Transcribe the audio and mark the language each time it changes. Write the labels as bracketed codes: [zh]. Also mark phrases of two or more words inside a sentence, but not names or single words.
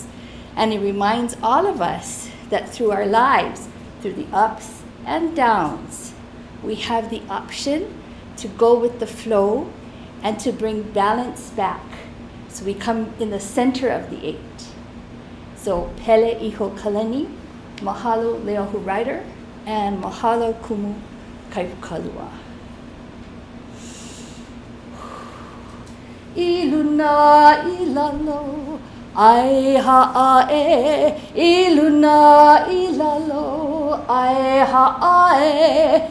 [en] And it reminds all of us that through our lives, through the ups and downs, we have the option to go with the flow and to bring balance back. So we come in the center of the 8. So Pele Iho Kalani, Mahalo Leohu Rider, and Mahalo Kumu Kaipu Kalua. [haw] Iluna ilalo, ai ha'ae. Iluna ilalo, ai ha'ae.